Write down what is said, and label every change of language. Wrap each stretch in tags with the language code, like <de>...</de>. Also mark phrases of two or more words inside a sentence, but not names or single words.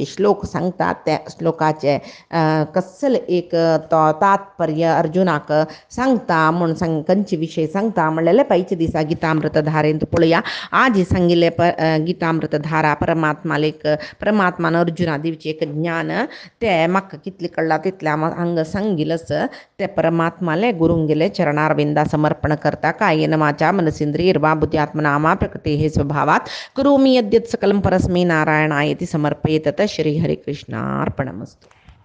<kok>श्लोक सांगता त्या श्लोकाचे कसल एक तो तात्पर्य अर्जुनाक सांगता म्हूण खंयचे विशय सांगता म्हणलेले पयचे दिसा गितामृत धारेंत पळोवया आज सांगिल्ले गितामृत धारा परमात्मान अर्जुना दिवचे एक ज्ञान ते म्हाका कितले कळ्ळा तितले हांगा सांगिल्लें ते परमात्माले गुरूंगेले चरणारविंदा समर्पण करता</kok> <sa>कायेन वाचा मनसेंद्रियर्वा बुद्ध्यात्मना प्रकृते हे स्वभावात करोमि यद्यत् सकलं परस्मै नारायणायति समर्पयेत श्री हरे कृष्णार्पणमस्तु।</sa>